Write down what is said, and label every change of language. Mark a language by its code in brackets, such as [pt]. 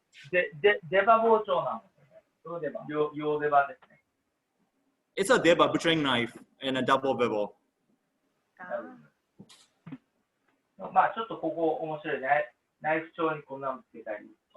[ja] 出刃包丁なんですよね。両出刃ですね。 [en] It's a deba butchering knife and a double bevel. Ah. [ja] まあちょっとここ面白いね。ナイフ調にこんなのつけたり。